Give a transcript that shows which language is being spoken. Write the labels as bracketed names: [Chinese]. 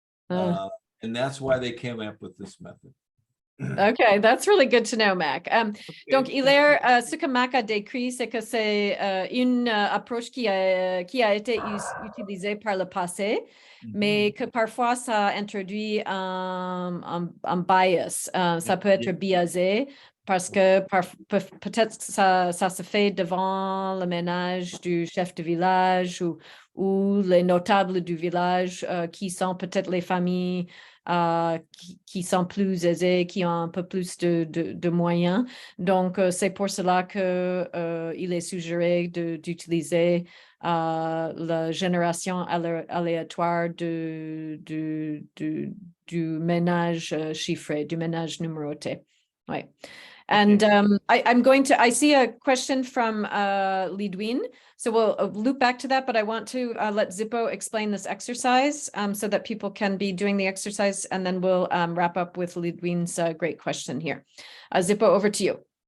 [English] And that's why they came up with this method. Okay, that's really good to know, Mac. [French] Donc, Hilaire, ce que Mac a décrit, c'est que c'est une approche qui a été utilisée par le passé, mais que parfois ça introduit un bias. Ça peut être biaisé parce que peut-être ça se fait devant le ménage du chef de village ou les notables du village qui sont peut-être les familles qui sont plus aisés, qui ont un peu plus de moyens. Donc, c'est pour cela que il est suggéré d'utiliser la génération aléatoire du ménage chiffré, du ménage numéroté. Ouais. [English] And I see a question from Lidwin. So we'll loop back to that, but I want to let Zippo explain this exercise so that people can be doing the exercise, and then we'll wrap up with Lidwin's great question here. Zippo, over to you.